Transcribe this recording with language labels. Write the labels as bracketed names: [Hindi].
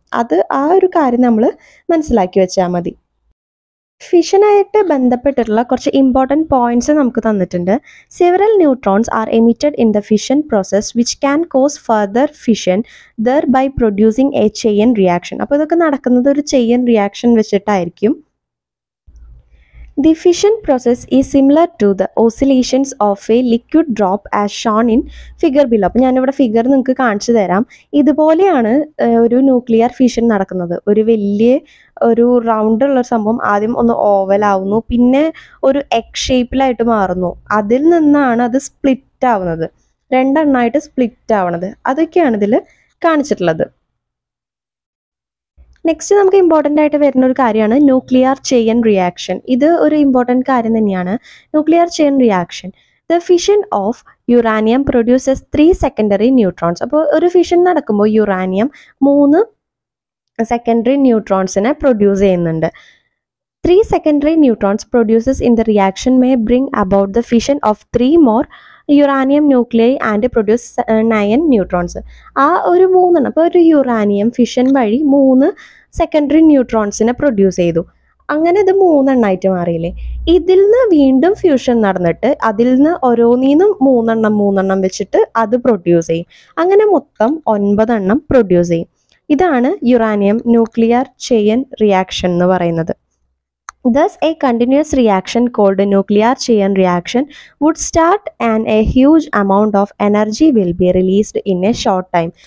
[Malayalam] അത് ആ ഒരു കാര്യം നമ്മൾ മനസ്സിലാക്കി വെച്ചാൽ മതി. ഫിഷനായിട്ട് ബന്ധപ്പെട്ടിട്ടുള്ള കുറച്ച് ഇമ്പോർട്ടൻറ്റ് പോയിന്റ്സ് നമുക്ക് തന്നിട്ടുണ്ട്. [English] Several neutrons are emitted in the fission process which can cause further fission thereby producing a chain reaction. [Malayalam] അപ്പോൾ ഇതൊക്കെ നടക്കുന്നത് ഒരു ചെയിൻ റിയാക്ഷൻ വെച്ചിട്ടായിരിക്കും. [English] The fission process is similar to the oscillations of a liquid drop as shown in figure below. [Malayalam] അപ്പോൾ ഞാനിവിടെ figure നിങ്ങൾക്ക് കാണിച്ചു തരാം. ഇതുപോലെയാണ് ഒരു ന്യൂക്ലിയർ ഫിഷൻ നടക്കുന്നത്. ഒരു വലിയ ഒരു റൗണ്ട് ഉള്ള സംഭവം ആദ്യം ഒന്ന് ഓവൽ ആവുന്നു, പിന്നെ ഒരു എഗ് ഷേപ്പിലായിട്ട് മാറുന്നു, അതിൽ നിന്നാണ് അത് സ്പ്ലിറ്റ് ആവുന്നത്, രണ്ടെണ്ണമായിട്ട് സ്പ്ലിറ്റ് ആവണത്. അതൊക്കെയാണ് ഇതിൽ കാണിച്ചിട്ടുള്ളത്. നെക്സ്റ്റ് നമുക്ക് ഇമ്പോർട്ടൻ്റ് ആയിട്ട് വരുന്ന ഒരു കാര്യമാണ് ന്യൂക്ലിയർ ചെയിൻ റിയാക്ഷൻ. ഇത് ഒരു ഇമ്പോർട്ടൻറ്റ് കാര്യം തന്നെയാണ്. [English] Nuclear chain reaction, the fission of uranium produces 3 secondary neutrons. [Malayalam] അപ്പോൾ ഒരു ഫിഷൻ നടക്കുമ്പോൾ യുറാനിയം 3 സെക്കൻഡറി ന്യൂട്രോൺസിനെ പ്രൊഡ്യൂസ് ചെയ്യുന്നുണ്ട്. [English] 3 secondary neutrons produces in the reaction may bring about the fission of 3 more uranium nuclei and produce 9 neutrons. [Malayalam] ആ ഒരു 3 അപ്പോൾ ഒരു uranium fission വഴി 3 secondary ന്യൂട്രോൺസിനെ produce ചെയ്തു. അങ്ങനെ ഇത് 3 എണ്ണമായിട്ട് മാറിയില്ലേ. ഇതിൽ നിന്ന് വീണ്ടും ഫ്യൂഷൻ നടന്നിട്ട് അതിൽ നിന്ന് ഓരോന്നീന്നും 3 എണ്ണം വെച്ചിട്ട് അത് പ്രൊഡ്യൂസ് ചെയ്യും. അങ്ങനെ മൊത്തം 9 എണ്ണം പ്രൊഡ്യൂസ് ചെയ്യും. ഇതാണ് യുറാനിയം ന്യൂക്ലിയർ ചെയിൻ റിയാക്ഷൻ എന്ന് പറയുന്നത്. [English] Thus, a continuous reaction called a nuclear chain reaction would start and a huge amount of energy will be released in a short time.